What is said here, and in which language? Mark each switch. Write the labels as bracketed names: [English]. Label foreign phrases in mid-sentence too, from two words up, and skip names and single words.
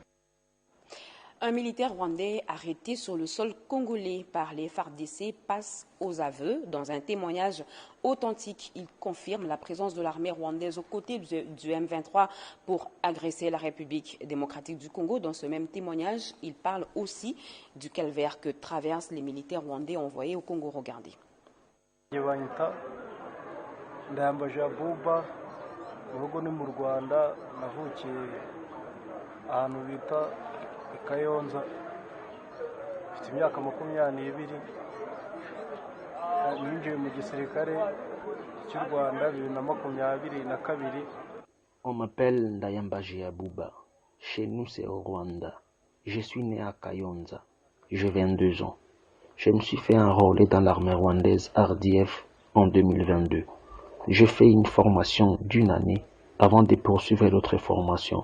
[French] Un militaire rwandais arrêté sur le sol congolais par les FARDC passe aux aveux. Dans un témoignage authentique, il confirme la présence de l'armée rwandaise aux côtés du M23 pour agresser la République démocratique du Congo. Dans ce même témoignage, il parle aussi du calvaire que traversent les militaires rwandais envoyés au Congo. Regardez. [Kinyarwanda] Kayonza mfite imyaka 22 ninjiye mu gisirikare cy'u Rwanda 2022. [French] On m'appelle Ndayambaji Abouba. Chez nous c'est au Rwanda. Je suis né à Kayonza. J'ai 22 ans. Je me suis fait enrôler dans l'armée rwandaise RDF en 2022. Je fais une formation d'une année avant de poursuivre l'autre formation.